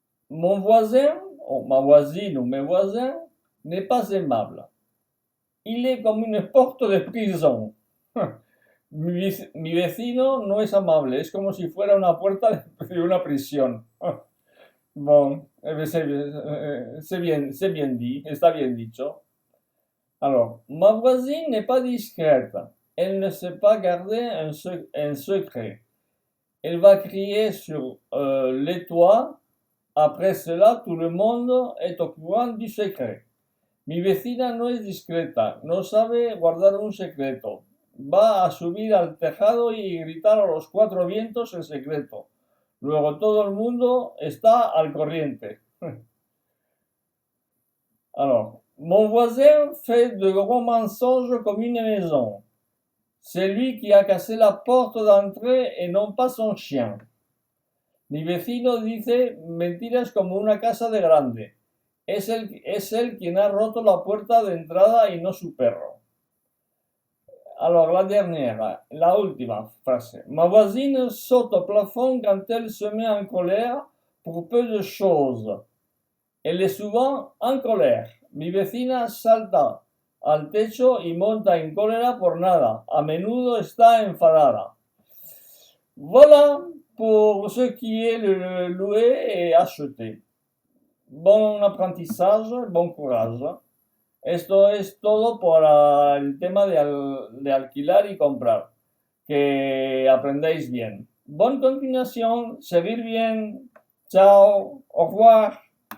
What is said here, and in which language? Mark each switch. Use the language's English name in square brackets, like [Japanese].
[French] Mon voisin, o ma voisine ou mes voisins, n'est pas aimable. Il est comme une porte de prison. [Spanish] Mi vecino no es amable, es como si fuera una puerta de una prisión. [French] Bon, c'est bien dit, [Spanish] está bien dicho. [French] Alors, ma voisine n'est pas discrète. Elle ne sait pas garder un secret. Elle va crier sur les toits. Après cela, tout le monde est au courant du secret. [Spanish] Mi vecina no es discreta, no sabe guardar un secreto. Va a subir al tejado y gritar a los cuatro vientos el secreto. Luego todo el mundo está al corriente. [French] Alors, mon voisin fait de gros mensonges comme une maison. C'est lui qui a cassé la porte d'entrée et non pas son chien. [Spanish] Mi vecino dice mentiras como una casa de grande. Es él quien ha roto la puerta de entrada y no su perro. [French] Alors, la dernière, [Spanish] la última frase. [French] Ma voisine saute au plafond quand elle se met en colère pour peu de choses. Elle est souvent en colère. [Spanish] Mi vecina salta al techo y monta en cólera por nada. A menudo está enfadada. [French] Voilà pour ce qui est le louer et acheter. Bon apprentissage, bon courage. [Spanish] Esto es todo para el tema de alquilar y comprar. Que aprendáis bien. Bonne continuación, seguir bien. Chao, [French] au revoir.